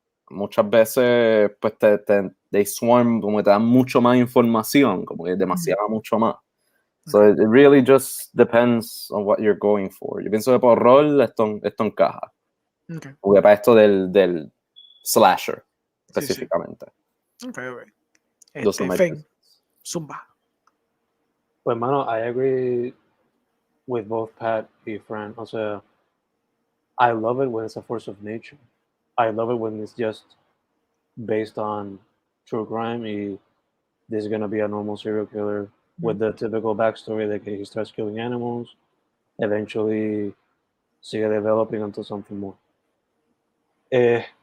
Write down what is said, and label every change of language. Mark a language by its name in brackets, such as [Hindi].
[Spanish] Muchas veces pues [English] they swarm, [Spanish] como que te dan mucho más información, como que demasiada mucho más. [English] So it really just depends on what you're going for. [Spanish] Yo pienso que por rol esto encaja. Porque para esto del slasher específicamente. Fen, zumba. Pues, mano, [English] I agree with both Pat y Fran. [Spanish] O sea, [English] I love it when it's a force of nature. I love it when it's just based on true crime y this is going to be a normal serial killer with the typical backstory that he starts killing animals, eventually sigue developing into something more.